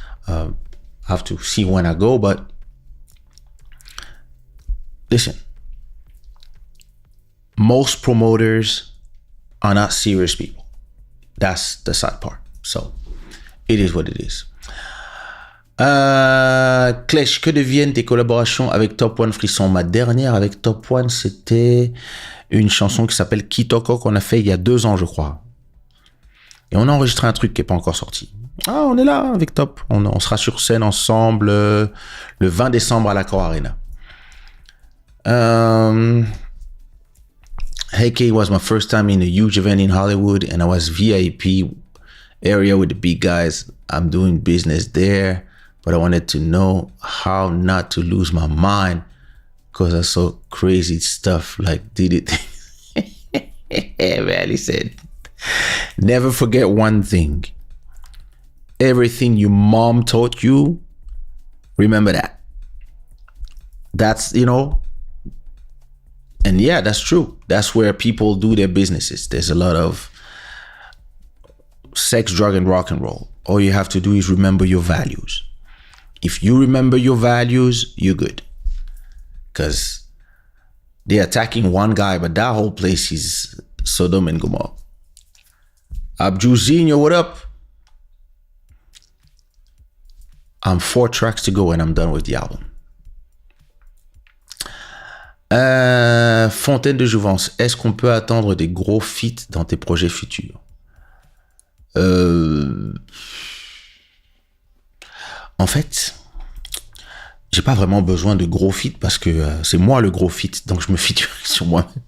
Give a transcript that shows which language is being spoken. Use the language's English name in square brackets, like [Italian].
[English] Have to see when I go, but listen, most promoters are not serious people. That's the sad part. So it is what it is. [French] Clash, que deviennent tes collaborations avec Top One Frisson? Ma dernière avec Top One, c'était une chanson qui s'appelle Kitoko qu'on a fait il y a 2 ans, je crois. Et on a enregistré un truc qui n'est pas encore sorti. Ah, on est là avec Top. On sera sur scène ensemble le 20 décembre à l'Accor Arena. [English] Hey K was my first time in a huge event in Hollywood, and I was VIP area with the big guys. I'm doing business there, but I wanted to know how not to lose my mind because I saw crazy stuff like did it. Man, he said, never forget one thing. Everything your mom taught you, remember that. That's, and yeah, that's true. That's where people do their businesses. There's a lot of sex, drug, and rock and roll. All you have to do is remember your values. If you remember your values, you're good. Because they're attacking one guy, but that whole place is Sodom and Gomorrah. Abjuzinho, what up? I'm 4 tracks to go and I'm done with the album. [French] Fontaine de Jouvence, est-ce qu'on peut attendre des gros feats dans tes projets futurs? En fait, j'ai pas vraiment besoin de gros feats parce que c'est moi le gros feat, donc je me feature sur moi.